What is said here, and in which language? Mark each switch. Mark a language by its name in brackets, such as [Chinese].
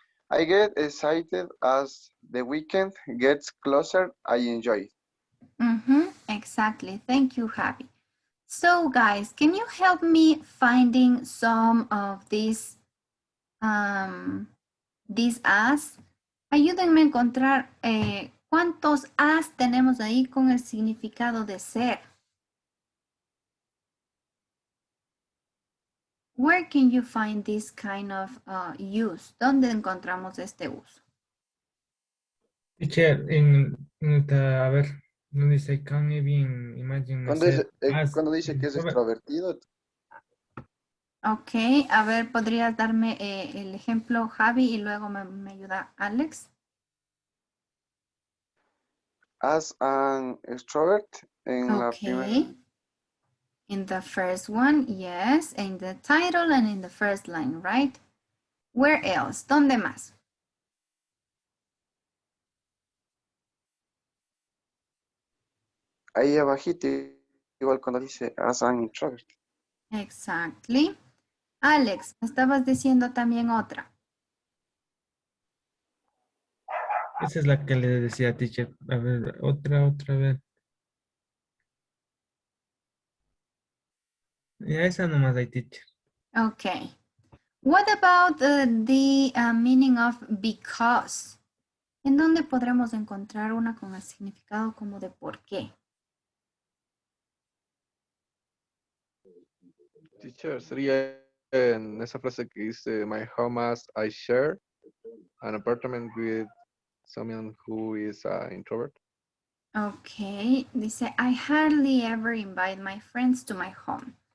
[English] I get excited as the weekend gets closer. I enjoy. Exactly. Thank you, Javi. So, guys, can you help me finding some of these as? [Spanish] Ayúdenme a encontrar cuántos as tenemos ahí con el significado de ser. [English] Where can you find this kind of use? [Spanish] ¿Dónde encontramos este uso? Teacher, a ver, donde dice [English] I can't even imagine myself as [Spanish] Cuando dice que es [English] introvert. [Spanish] extrovertido, Ok, a ver, ¿podrías darme el ejemplo, Javi, y luego me ayuda Alex? [English] as an extrovert [Spanish] en la primera. [English] Okay. In the first one, yes, in the title and in the first line, right? Where else? [Spanish] ¿Dónde más? Ahí abajito, igual cuando dice [English] as an introvert. Exactly. [Spanish] Alex, me estabas diciendo también otra. Esa es la que le decía, teacher. A ver, otra vez. Ya esa nomás hay, teacher. [English] Okay. What about the meaning of because? [Spanish] ¿En dónde podremos encontrar una con el significado como de por qué? [English] Teacher, [Spanish] sería en esa frase que dice, [English] my home as I share an apartment with someone who is an introvert. Okay, dice, I hardly ever invite my friends to my home.